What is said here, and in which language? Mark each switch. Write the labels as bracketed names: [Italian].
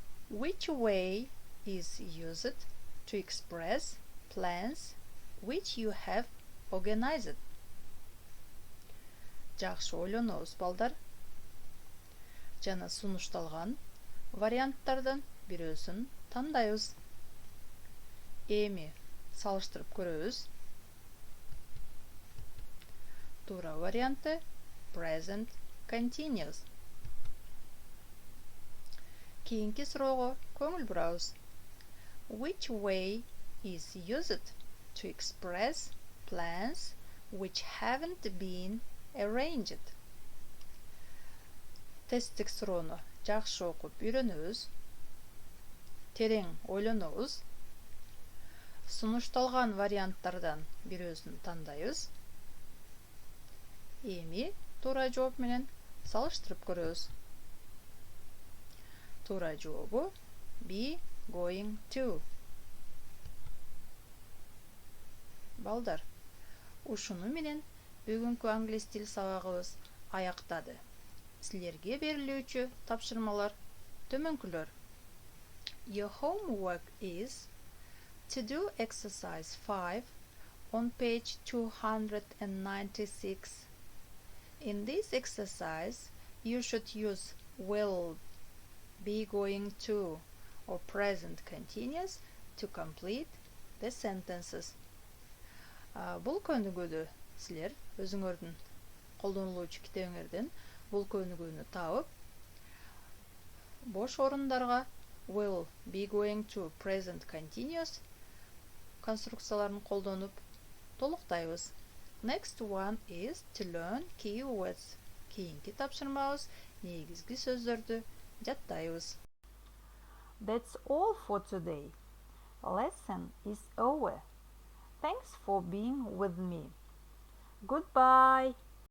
[English] Which way is used to express plans which you have organized? [Kyrgyz] Жакшы ойлонобуз балдар. Жана сунушталган варианттардан бирөөсүн тандайбыз. Эми салыштырып көрөбүз. Туура варианты present continuous. Кийинки суроого көңүл бурабыз. [English] Which way is used to express plans which haven't been arranged? [Kyrgyz] Тесттик суроону жакшы окуп үйрөнөбүз. Терең ойлонобуз. Сунушталган варианттардан бирөөсүн тандайбыз. Эми туура жооп менен салыштырып көрөбүз. Туура жообу be going to. Балдар, ушуну менен бүгүнкү англис тил сабагыбыз аяктады. Силерге берилүүчү тапшырмалар төмөнкүлөр. [English] Your homework is to do exercise 5 on page 296. In this exercise, you should use will, be going to, or present continuous to complete the sentences. [Kyrgyz] Бул көнүгүүдө силер өзүңөрдүн колдонулуучу китебиңерден бул көнүгүүнү таап, бош орундарга will, be going to, present continuous конструкцияларын колдонуп толуктайбыз. [English] Next one is to learn keywords. [Kyrgyz] Кийинки тапшырмабыз негизги сөздөрдү жаттайбыз. [English] That's all for today. Lesson is over. Thanks for being with me. Goodbye.